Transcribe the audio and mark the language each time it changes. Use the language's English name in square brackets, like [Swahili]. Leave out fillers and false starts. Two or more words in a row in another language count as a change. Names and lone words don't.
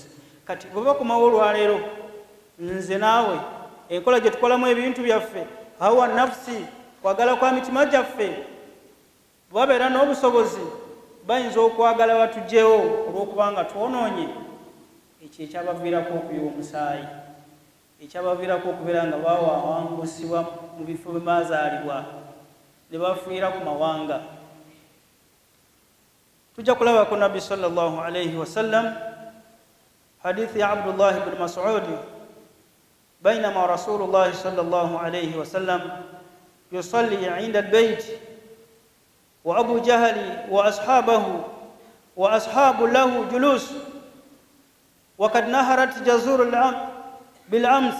[Ganda] Kati bwe bakomawo olwaleero, nze naawe enkola gye tukolamu ebintu byaffe, [Arabic] هوى نفس, [Ganda] kwagala kwa mitima gyaffe, babeera n'obusobozi bayinza okwagala batugyewo olw'okubanga twonoonye, ekyo ekyabaviirako okuyiwa omusaayi, ekyabaviirako okubeera nga bawangusibwa mu bifo bye baazaalibwa ne bafiira ku mawanga. Tujja kulabako Nabbi [Arabic] صلى الله عليه وسلم [Ganda] hadithi ya [Arabic] Abdullah ibn Mas'ud, بينما رسول الله صلى الله عليه وسلم يصلي عند البيت وأبو جهل وأصحاب له جلوس وقد نهرت جزور بالأمس.